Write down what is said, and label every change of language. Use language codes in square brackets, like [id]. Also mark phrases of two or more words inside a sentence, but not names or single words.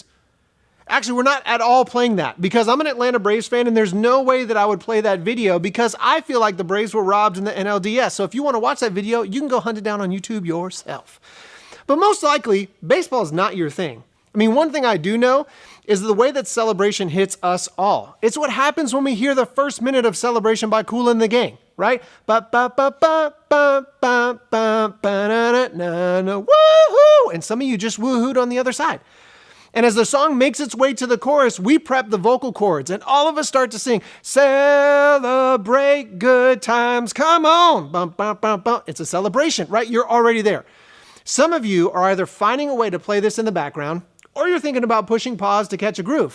[en] Actually, we're not at all playing that because I'm an Atlanta Braves fan and there's no way that I would play that video because I feel like the Braves were robbed in the NLDS. So if you want to watch that video, you can go hunt it down on YouTube yourself. But most likely, baseball is not your thing. I mean, one thing I do know is the way that celebration hits us all. It's what happens when we hear the first minute of Celebration by Kool and the Gang, right? Ba ba ba ba ba ba ba ba na na na woohoo! And some of you just woohooed on the other side. And as the song makes its way to the chorus, we prep the vocal cords and all of us start to sing, celebrate good times, come on. Bum, bum, bum, bum. It's a celebration, right? You're already there. Some of you are either finding a way to play this in the background or you're thinking about pushing pause to catch a groove.